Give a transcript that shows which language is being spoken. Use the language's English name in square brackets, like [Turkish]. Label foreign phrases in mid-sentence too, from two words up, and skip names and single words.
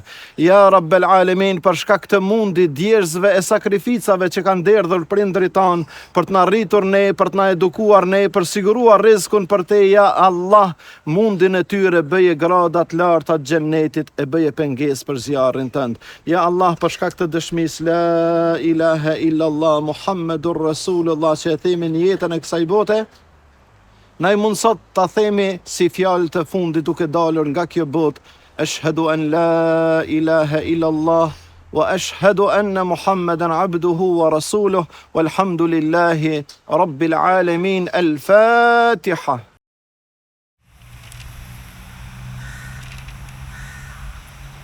[Arabic] يا رب العالمين, [Albanian] për shkak të mundit, djersve e sakrificave që kanë derdhur prindërit tanë për të na rritur ne, për të na edukuar ne, për siguruar rizkun për te, ja Allah, mundin e tyre bëje gradat larta të xhennetit, e bëje pengesë për zjarrin tënd. Ja Allah, për shkak të dëshmisë [Arabic] لا إله إلا الله محمد رسول الله [Albanian] që e themi në jetën e kësaj bote, na i mundsot ta themi si fjalë të fundit duke dalur nga kjo botë, [Arabic] أشهد أن لا إله إلا الله وأشهد أن محمدا عبده ورسوله والحمد لله رب العالمين. [Albanian] Al-Fatiha.